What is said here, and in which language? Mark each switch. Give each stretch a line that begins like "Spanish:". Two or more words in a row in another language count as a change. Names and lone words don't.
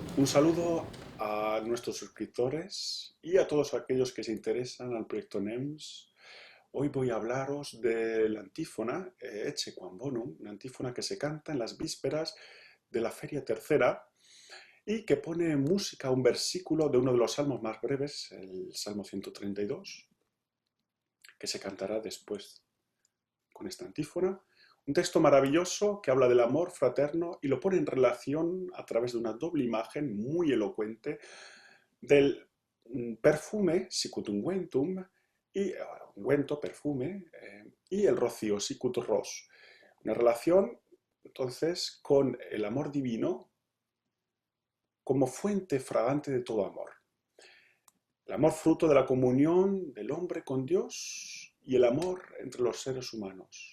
Spanish: saludo a nuestros suscriptores y a todos aquellos que se interesan al proyecto NEMS. Hoy voy a hablaros de la antífona Ecce quam bonum, una antífona que se canta en las vísperas de la Feria Tercera y que pone en música un versículo de uno de los salmos más breves, el Salmo 132, que se cantará después con esta antífona. Un texto maravilloso que habla del amor fraterno y lo pone en relación a través de una doble imagen muy elocuente del perfume,
Latin: sicut unguentum,
Spanish: y ungüento, perfume, y el rocío,
Latin: sicut ros.
Spanish: Una relación, entonces, con el amor divino como fuente fragante de todo amor. El amor fruto de la comunión del hombre con Dios y el amor entre los seres humanos.